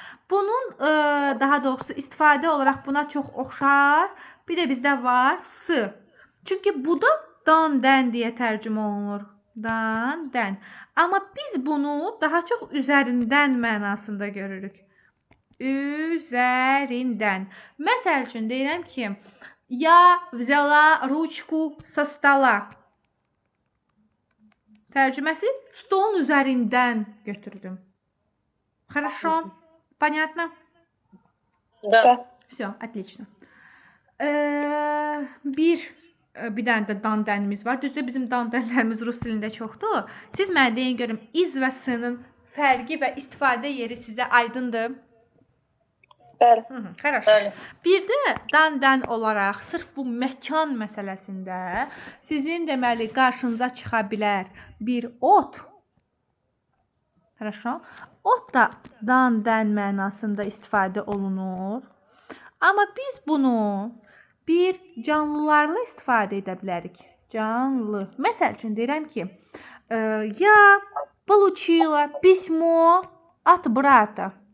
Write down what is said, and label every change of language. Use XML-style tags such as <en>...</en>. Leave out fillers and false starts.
<az>Bunun daha doğrusu istifadə olaraq buna çox oxşar. Bir də bizdə var s. Çünki bu da dan, dən deyə tərcümə olunur. Dan, dən. Amma biz bunu daha çox üzərindən mənasında görürük. Üzərindən. Məsəl üçün deyirəm ki,</az> <ru>я взяла ручку со стола.</ru> <az>Tərcüməsi stolun üzərindən götürdüm.</az> <ru>Хорошо? Понятно? Да. Всё, отлично.</ru> <az>Bir dənə də dan dənimiz var. Düzdür, bizim dan dənlərimiz rus dilində çoxdur. Siz mənə deyin görüm, iz və s-nin fərqi və istifadə yeri sizə aydındır? Bəli.</az> <ru>Хорошо.</ru> <az>Bir də dan-dən olaraq sırf bu məkan məsələsində sizin deməli qarşınıza çıxa bilər bir ot.</az> <ru>Хорошо?</ru> <az>Ot da dan-dən mənasında istifadə olunur. Amma biz bunu bir canlılarla istifadə edə bilərik. Canlı. Məsəl üçün deyirəm ki,</az> <ru>я получила письмо от брата.</ru>